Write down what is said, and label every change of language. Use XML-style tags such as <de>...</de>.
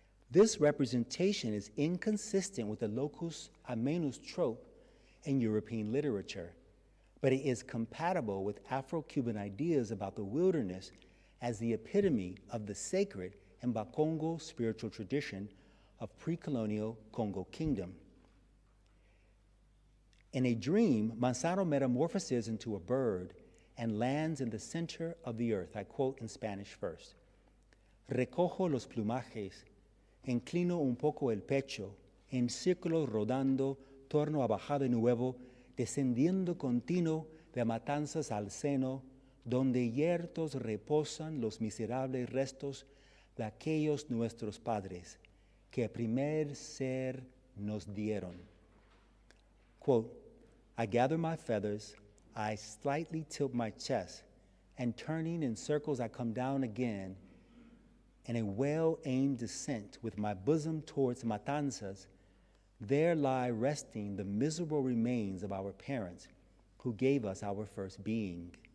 <en>This representation is inconsistent with the locus amenus trope in European literature, but it is compatible with Afro-Cuban ideas about the wilderness as the epitome of the sacred and Bakongo spiritual tradition of pre-colonial Congo Kingdom. In A Dream, Manzano metamorphoses into a bird and lands in the center of the earth. I quote in Spanish first.</en> <es>Recojo los plumajes, inclino un poco el pecho, en círculo rodando, torno a bajar de nuevo, descendiendo continuo de matanzas al seno, donde yertos reposan los miserables restos de aquellos nuestros padres, que primer ser nos dieron.</es> <en>Quote, I gather my feathers, I slightly tilt my chest, and turning in circles I come down again in a well-aimed descent with my bosom towards Matanzas. There lie resting the miserable remains of our parents who gave us our first being.</en>